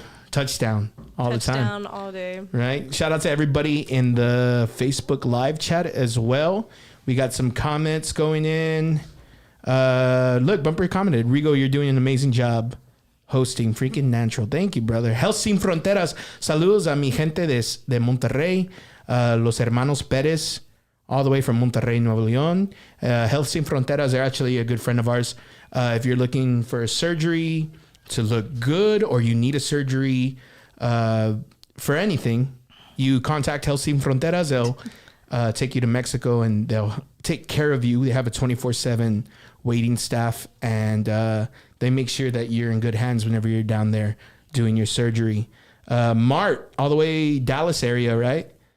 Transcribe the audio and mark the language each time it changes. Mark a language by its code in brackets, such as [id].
[en] Touchdown all the time. Touchdown all day. Right? Shout out to everybody in the Facebook live chat as well. We got some comments going in. Look, Bumper commented, Rigo, you're doing an amazing job hosting. Freaking natural. Thank you, brother. Health Sin Fronteras. [es] Saludos a mi gente de Monterrey. [en] Los Hermanos Perez, all the way from Monterrey, Nuevo León. Health Sin Fronteras are actually a good friend of ours. If you're looking for a surgery to look good, or you need a surgery for anything, you contact Health Sin Fronteras. They'll take you to Mexico, and they'll take care of you. They have a 24/7 waiting staff, and they make sure that you're in good hands whenever you're down there doing your surgery. Mart, all the way Dallas area, right?